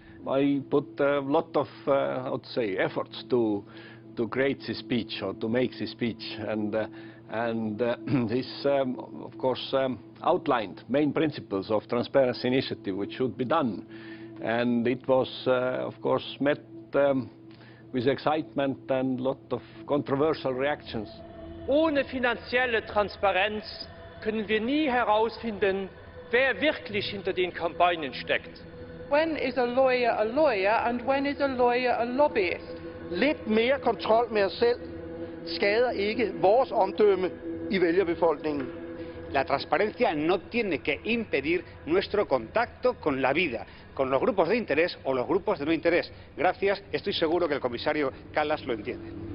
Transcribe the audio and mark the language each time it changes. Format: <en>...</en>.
<en>I put a lot of, I would say, efforts to create this speech or to make this speech, and this, of course, outlined main principles of Transparency Initiative which should be done, and it was, of course, met with excitement and a lot of controversial reactions.</en> <de>Ohne finanzielle Transparenz können wir nie herausfinden, wer wirklich hinter den Kampagnen steckt.</de> <en>When is a lawyer and when is a lawyer a lobbyist?</en> <da>Lidt mere kontrol med os selv skader ikke vores omdømme i vælgerbefolkningen.</da> <es>La transparencia no tiene que impedir nuestro contacto con la vida, con los grupos de interés o los grupos de no interés. Gracias, estoy seguro que el comisario Kallas lo entiende.</es>